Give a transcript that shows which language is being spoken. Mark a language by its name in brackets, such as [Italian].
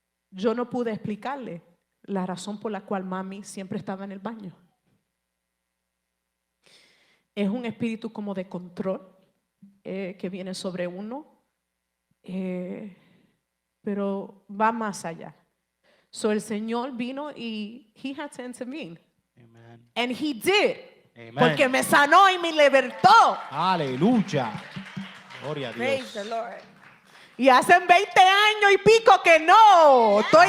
[Spanish] Yo no pude explicarle la razón por la cual mami siempre estaba en el baño. Es un espíritu como de control que viene sobre uno, pero va más allá. [English] So [Spanish] el Señor vino y [English] He had to intervene. Amen. And He did. Amen. [Spanish] Porque me sanó y me libertó. Aleluya. Gloria a [English] Praise the Lord. [Spanish] Y hace 20 años y pico que no, estoy